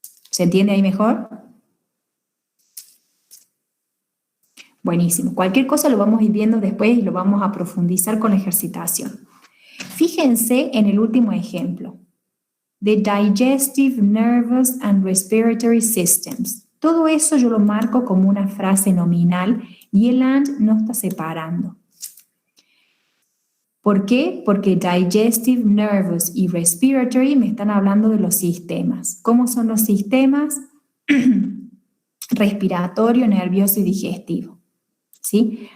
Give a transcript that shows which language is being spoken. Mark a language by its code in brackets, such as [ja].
[es] ¿Se entiende ahí mejor? Buenísimo. Cualquier cosa lo vamos a ir viendo después y lo vamos a profundizar con la ejercitación. Fíjense en el último ejemplo. [en] The digestive, nervous and respiratory systems. [es] Todo eso yo lo marco como una frase nominal y el and no está separando. ¿Por qué? Porque digestive, nervous y respiratory me están hablando de los sistemas. ¿Cómo son los sistemas? Respiratorio, nervioso y digestivo. ¿Sí?